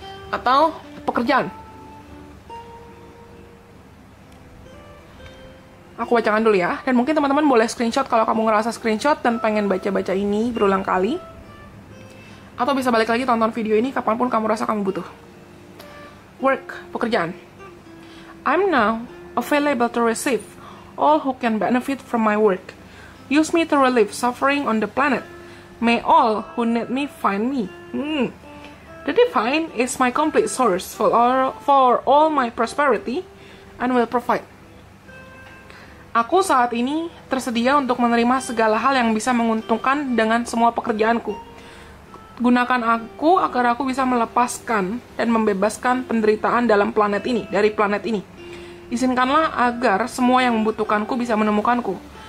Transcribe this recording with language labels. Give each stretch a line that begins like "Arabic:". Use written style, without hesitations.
Indonesian: Atau pekerjaan. Aku bacakan dulu ya. Dan mungkin teman-teman boleh screenshot kalau kamu ngerasa screenshot dan pengen baca-baca ini berulang kali. Atau bisa balik lagi tonton video ini kapanpun kamu rasa kamu butuh. Work, pekerjaan.
English: I'm now available to receive all who can benefit from my work. Use me to relieve suffering on the planet. May all who need me find me. The divine is my complete source for all my prosperity and will provide.
Indonesian: Aku saat ini tersedia untuk menerima segala hal yang bisa menguntungkan dengan semua pekerjaanku. Gunakan aku agar aku bisa melepaskan dan membebaskan penderitaan dalam planet ini, dari planet ini. Izinkanlah agar semua yang membutuhkanku bisa menemukanku.